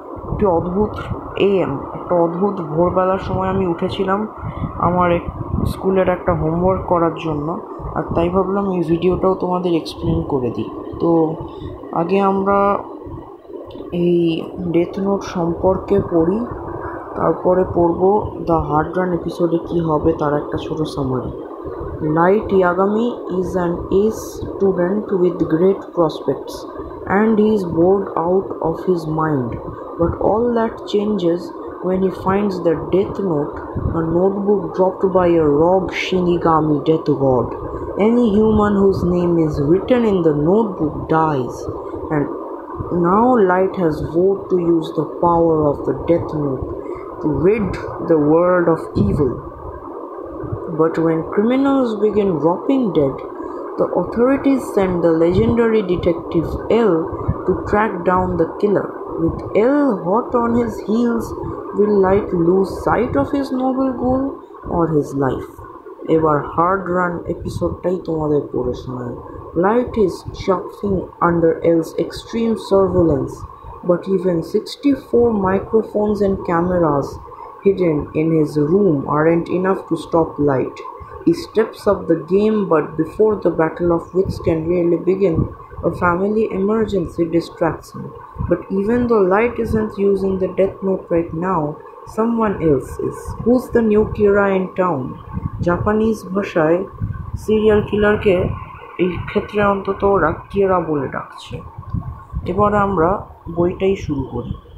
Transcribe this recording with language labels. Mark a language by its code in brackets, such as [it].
[bn] একটি অদ্ভুত একটা অদ্ভুত ভোরবেলার সময় আমি উঠেছিলাম আমার স্কুলের একটা হোমওয়ার্ক করার জন্য, আর তাই ভাবলাম এই ভিডিওটাও তোমাদের এক্সপ্লেন করে দিই। তো আগে আমরা এই ডেথ নোট সম্পর্কে পড়ি, তারপরে পড়ব দ্য হার্ড রান এপিসোডে কী হবে তার একটা ছোট summary. [en] Light Yagami is an ace student with great prospects, and he is bored out of his mind. But all that changes when he finds the Death Note, a notebook dropped by a rogue Shinigami death god. Any human whose name is written in the notebook dies, and now Light has vowed to use the power of the Death Note to rid the world of evil. But when criminals begin dropping dead, the authorities send the legendary detective L to track down the killer. With L hot on his heels, will Light lose sight of his noble goal or his life? [bn] এবার hard run এপিসোডটাই তোমাদের পড়ে শোনায়। [en] Light is chafing under L's extreme surveillance, but even 64 microphones and cameras hidden in his room aren't enough to stop Light. He steps up the game, but before the battle of wits can really begin, a family emergency distracts him. But even though Light isn't using the Death Note right now, someone else is. Who's the new Kira in town? [bn] Japanese ভাষায় serial কিলারকে এই ক্ষেত্রে অন্তত ওরা কিরা বলে ডাকছে। এবার আমরা বইটাই শুরু করি।